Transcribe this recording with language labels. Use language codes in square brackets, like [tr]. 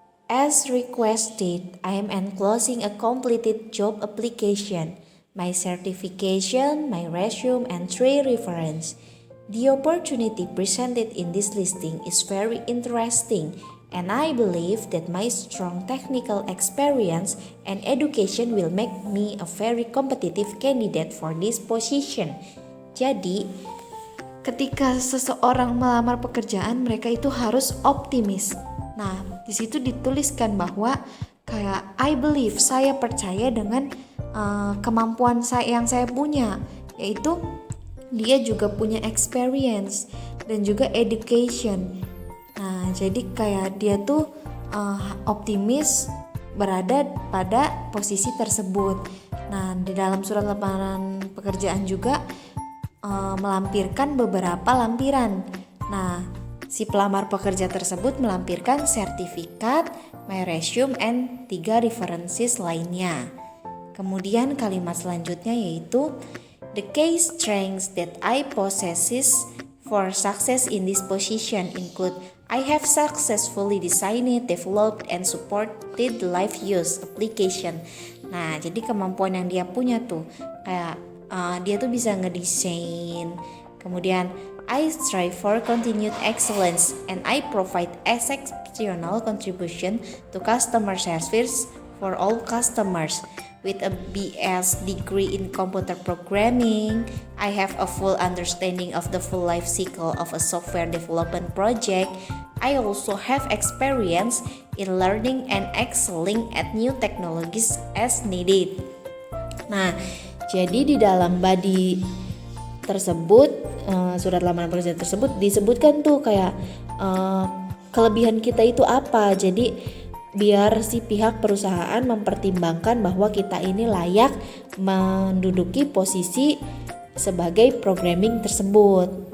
[en] As requested, I am enclosing a completed job application, my certification, my resume, and 3 reference. The opportunity presented in this listing is very interesting, and I believe that my strong technical experience and education will make me a very competitive candidate for this position. [id] Jadi, ketika seseorang melamar pekerjaan, mereka itu harus optimis. Nah, di situ dituliskan bahwa kayak [en] I believe, [id] saya percaya dengan kemampuan yang saya punya, yaitu dia juga punya experience dan juga education. Nah, jadi kayak dia tuh optimis berada pada posisi tersebut. Nah, di dalam surat lamaran pekerjaan juga melampirkan beberapa lampiran. Nah, si pelamar pekerja tersebut melampirkan sertifikat, [en] my resume, and 3 references [id] lainnya. Kemudian kalimat selanjutnya yaitu [en] the key strengths that I possesses for success in this position include I have successfully designed, developed, and supported live use application. [id] Nah, jadi kemampuan yang dia punya tuh kayak dia tuh bisa ngedesain. Kemudian [en] I strive for continued excellence and I provide exceptional contribution to customer service for all customers. With a BS degree in computer programming, I have a full understanding of the full life cycle of a software development project. I also have experience in learning and excelling at new technologies as needed. [id] Nah, jadi di dalam body tersebut, surat lamaran pekerjaan tersebut disebutkan tuh kayak kelebihan kita itu apa. Jadi biar si pihak perusahaan mempertimbangkan bahwa kita ini layak menduduki posisi sebagai programming tersebut.